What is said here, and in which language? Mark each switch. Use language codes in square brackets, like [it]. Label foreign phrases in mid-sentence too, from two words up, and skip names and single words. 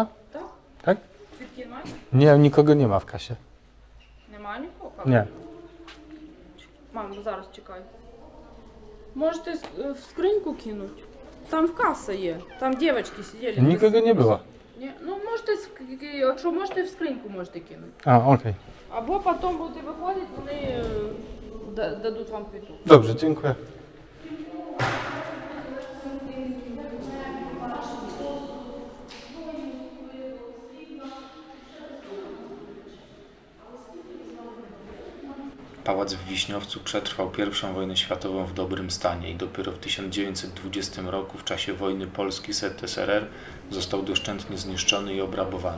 [uk] Так? [pl] Tak? [uk] Квитки немає? [pl] Nie, nikogo nie ma w kasie. [uk] Немає нікого? [pl] Nie. [uk] Мам, зараз чекай. Можете в скриньку кинуть. Там в каса є. Там дівчатки сиділи. [pl] Nikogo nie było. [uk] Ні, ну можете, якщо можете, в скриньку можете кинути. [pl] A, okej. [uk] Або потім будете виходити, вони дадуть вам квиток. [pl] Dobrze, dziękuję. Pałac w Wiśniowcu przetrwał I wojnę światową w dobrym stanie i dopiero w 1920 roku w czasie wojny Polski z ZSRR został doszczętnie zniszczony i obrabowany.